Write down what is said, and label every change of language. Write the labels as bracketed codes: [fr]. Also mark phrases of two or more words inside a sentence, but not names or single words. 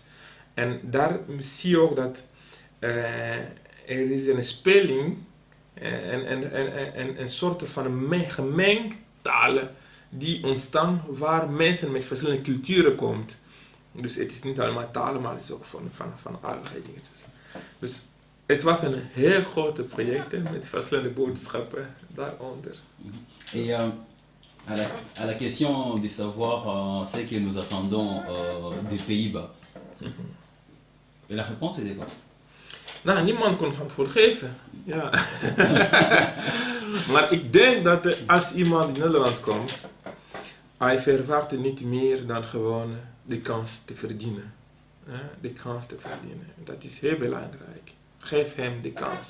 [nl] En daar zie je ook dat er is een speling en een soort van gemengd talen die ontstaan waar mensen met verschillende culturen komen. Dus het is niet allemaal talen, maar het is ook van allerlei dingen. Dus het was een heel groot project met verschillende boodschappen daaronder. [fr] Et à la question de savoir ce que nous attendons des Pays-Bas, et la réponse était quoi? [nl] Nou, niemand kon het antwoord geven. Ja. Maar ik denk dat als iemand in Nederland komt, hij verwacht niet meer dan gewoon de kans te verdienen. de kans te verdienen. Dat is heel belangrijk. Geef hem de kans.